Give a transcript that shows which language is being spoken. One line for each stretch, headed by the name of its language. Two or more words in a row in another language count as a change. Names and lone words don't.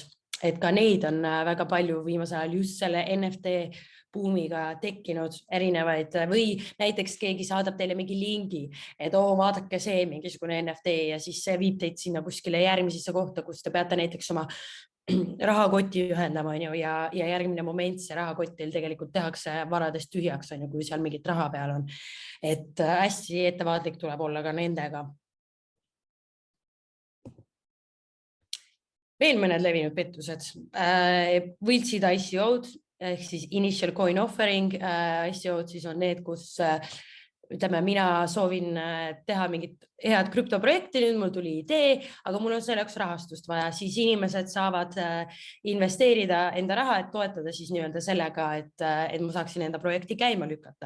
Estonian: Et ka neid on väga palju viimasel ajal just selle NFT buumiga tekkinud erinevaid või näiteks keegi saadab teile mingi lingi, et vaadake see mingisugune NFT ja siis see viib teid sinna kuskile järgmisesse kohta, kus te peate näiteks oma rahakoti ühendama ja järgmine moment see rahakott teil tegelikult tehakse varadest tühjaks, kui seal mingit raha peal on. Et hästi ettevaatlik tuleb olla ka nendega. Veel mõned levinud pettused. Võltsid ICO-d ehk siis
English: initial coin offering
Estonian: ICO-d siis on need, kus ütleme, mina soovin teha mingit head krüptoprojekti, nüüd mul tuli idee, aga mul on selleks rahastust vaja, siis inimesed saavad investeerida enda raha, et toetada siis nii-öelda sellega, et ma saaksin enda projekti käima lükata.